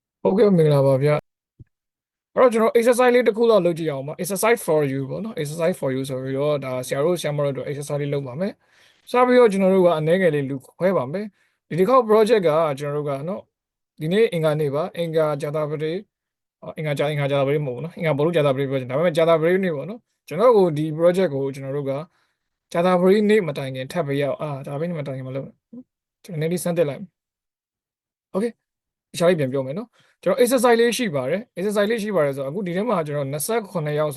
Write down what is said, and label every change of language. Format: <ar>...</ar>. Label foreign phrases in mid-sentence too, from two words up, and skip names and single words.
<my>ဟုတ်ကဲ့မင်္ဂလာပါဗျအဲ့တော့ကျွန်တော် exercise လေးတစ်ခုတော့လုပ်ကြည့်အောင်ပါ</my> <en>exercise for you</en> <my>ပေါ့နော်</my> <en>exercise for you</en> <my>ဆိုပြီးတော့ဒါဆရာတို့ဆရာမတို့တို့ exercise လေးလုပ်ပါမယ်စပြီးတော့ကျွန်တော်တို့ကအနည်းငယ်လေးလူခွဲပါမယ်ဒီတစ်ခေါက် project ကကျွန်တော်တို့ကနော်ဒီနေ့အင်္ဂါနေ့ပါအင်္ဂါကြာသပတေးအင်္ဂါကြာသပတေးမဟုတ်ဘူးနော်အင်္ဂါဘုလို့ကြာသပတေး project ဒါပေမဲ့ကြာသပတေးနေ့ပေါ့နော်ကျွန်တော်ကိုဒီ project ကိုကျွန်တော်တို့ကကြာသပတေးနေ့မတိုင်ခင်ထပ်ပေးရအောင်ကြာသပတေးနေ့မတိုင်ခင်မလုပ်ကျွန်တော်နည်းနည်းစမ်းသစ်လိုက် okay ရှားလေးပြန်ပြောမယ်နော်ကျွန်တော် exercise လေးရှိပါတယ် exercise လေးရှိပါတယ်ဆိုတော့အခုဒီထဲမှာကျွန်တော်28ယောက်</my>